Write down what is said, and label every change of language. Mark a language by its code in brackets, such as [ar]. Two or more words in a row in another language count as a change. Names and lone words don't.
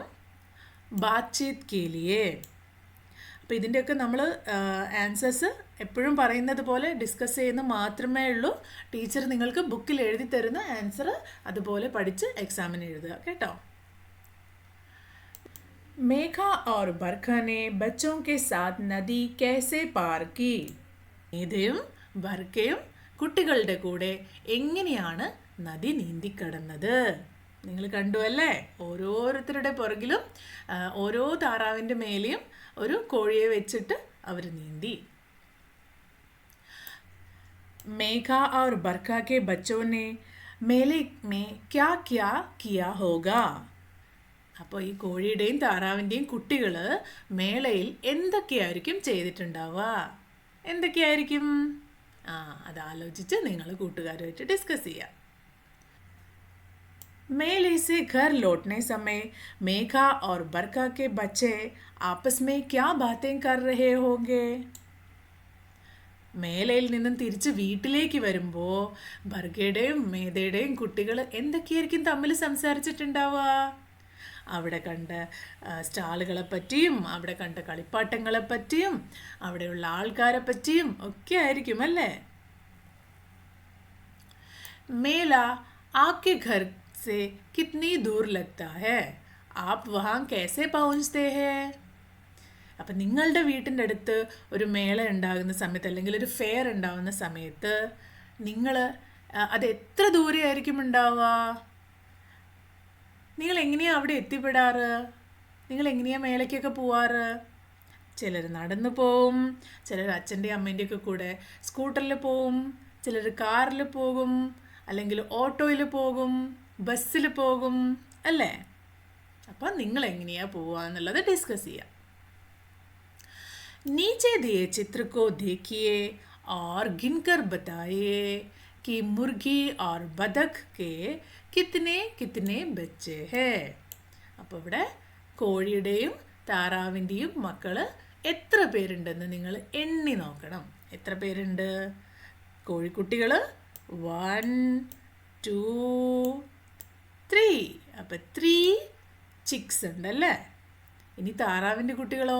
[hi] बातचीत के लिए. [ml] അപ്പോൾ ഇതിൻ്റെയൊക്കെ നമ്മൾ ആൻസേഴ്സ് എപ്പോഴും പറയുന്നത് പോലെ ഡിസ്കസ് ചെയ്യുന്ന മാത്രമേ ഉള്ളൂ. ടീച്ചർ നിങ്ങൾക്ക് ബുക്കിൽ എഴുതി തരുന്ന ആൻസർ അതുപോലെ പഠിച്ച് എക്സാമിന് എഴുതുക കേട്ടോ. [hi] മേഘ और बरखा ने बच्चों के साथ नदी कैसे पार की. [ml] മേഘയും ബർക്കയും കുട്ടികളുടെ കൂടെ എങ്ങനെയാണ് നദി നീന്തിക്കടന്നത്? നിങ്ങൾ കണ്ടു അല്ലേ? ഓരോരുത്തരുടെ പുറകിലും ഓരോ താറാവിൻ്റെ മേലെയും ഒരു കോഴിയെ വെച്ചിട്ട് അവർ നീന്തി. [hi] മേഘ और बरखा के बच्चों ने मेले में क्या क्या किया होगा. [ml] അപ്പോൾ ഈ കോഴിയുടെയും താറാവിൻ്റെയും കുട്ടികൾ മേളയിൽ എന്തൊക്കെയായിരിക്കും ചെയ്തിട്ടുണ്ടാവുക? എന്തൊക്കെയായിരിക്കും? അത് ആലോചിച്ച് നിങ്ങൾ കൂട്ടുകാരുമായിട്ട് ഡിസ്കസ് ചെയ്യാം. [hi] मेले से घर लौटने समय मेघा और बरखा के बच्चे आपस में क्या बातें कर रहे होंगे. [ml] മേലയിൽ നിന്നും തിരിച്ച് വീട്ടിലേക്ക് വരുമ്പോൾ ബർഗയുടെയും മേധയുടെയും കുട്ടികൾ എന്തൊക്കെയായിരിക്കും തമ്മിൽ സംസാരിച്ചിട്ടുണ്ടാവുക? അവിടെ കണ്ട സ്റ്റാളുകളെ പറ്റിയും അവിടെ കണ്ട കളിപ്പാട്ടങ്ങളെ പറ്റിയും അവിടെയുള്ള ആൾക്കാരെ പറ്റിയും ഒക്കെ ആയിരിക്കും അല്ലേ. [hi] मेला आके घर से कितनी दूर लगता है. आप वहां कैसे പहुंचते हैं? [ml] അപ്പം നിങ്ങളുടെ വീട്ടിൻ്റെ അടുത്ത് ഒരു മേള ഉണ്ടാകുന്ന സമയത്ത് അല്ലെങ്കിൽ ഒരു ഫെയർ ഉണ്ടാകുന്ന സമയത്ത് നിങ്ങൾ അത് എത്ര ദൂരെ ആയിരിക്കും ഉണ്ടാവുക? നിങ്ങൾ എങ്ങനെയാണ് അവിടെ എത്തിപ്പെടാറ്? നിങ്ങൾ എങ്ങനെയാണ് മേളയ്ക്കൊക്കെ പോവാറ്? ചിലർ നടന്നു പോവും, ചിലർ അച്ഛൻ്റെയും അമ്മേൻ്റെയൊക്കെ കൂടെ സ്കൂട്ടറിൽ പോവും, ചിലർ കാറിൽ പോകും, അല്ലെങ്കിൽ ഓട്ടോയിൽ പോകും, ബസ്സിൽ പോകും, അല്ലേ? അപ്പം നിങ്ങൾ എങ്ങനെയാണ് പോവുക എന്നുള്ളത് ഡിസ്കസ് ചെയ്യാം. [hi] नीचे दिए चित्र को देखिए और गिनकर बताइए कि मुर्गी और बतख के कितने कितने बच्चे हैं. [ml] അപ്പോൾ ഇവിടെ കോഴിയുടെയും താറാവിൻ്റെയും മക്കൾ എത്ര പേരുണ്ടെന്ന് നിങ്ങൾ എണ്ണി നോക്കണം. എത്ര പേരുണ്ട്? കോഴിക്കുട്ടികൾ 1 2 3. അപ്പം 3 ചിക്സ് ഉണ്ടല്ലേ. ഇനി താറാവിൻ്റെ കുട്ടികളോ?